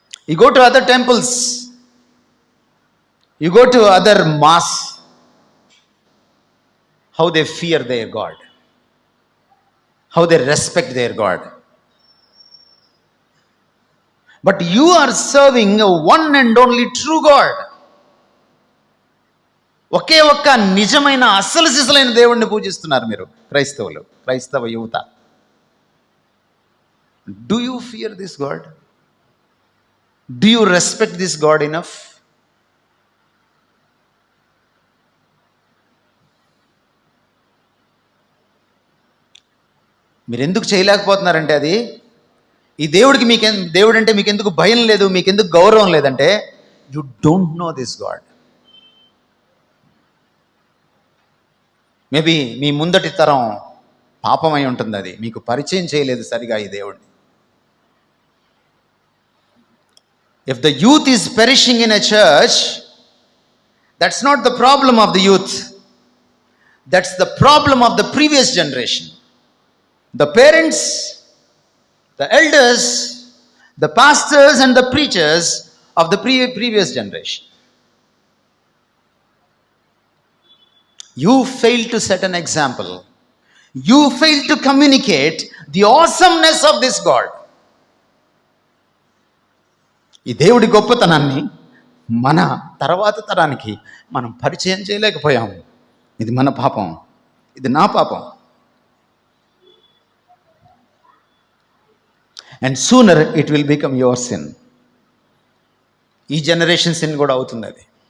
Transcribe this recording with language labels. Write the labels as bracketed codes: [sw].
[en] You go to other temples, you go to other mass, how they fear their God, how they respect their God. But you are serving a one and only true God. [te] ఒకే ఒక్క నిజమైన అసలు సిసలైన దేవుణ్ణి పూజిస్తున్నారు మీరు క్రైస్తవులు, క్రైస్తవ యువత. [en] Do you fear this God? Do you respect this God enough? [te] మీరు ఎందుకు చేయలేకపోతున్నారంటే అది ఈ దేవుడికి దేవుడు అంటే మీకు ఎందుకు భయం లేదు, మీకు ఎందుకు గౌరవం లేదంటే [en] You don't know this God. [te] Maybe మీ ముందటి తరం పాపమై ఉంటుంది, అది మీకు పరిచయం చేయలేదు సరిగా ఈ దేవుడిని. [en] If the youth is perishing in a church, that's not the problem of the youth. That's the problem of the previous generation. The parents, the elders, the pastors and the preachers of the previous generation. You failed to set an example. You failed to communicate the awesomeness of this God. [te] ఈ దేవుడి గొప్పతనాన్ని మన తర్వాత తరానికి మనం పరిచయం చేయలేకపోయాము. ఇది మన పాపం, ఇది నా పాపం. [en] And sooner it will become your sin. [te] ఈ జనరేషన్ సిన్ కూడా అవుతుంది అది.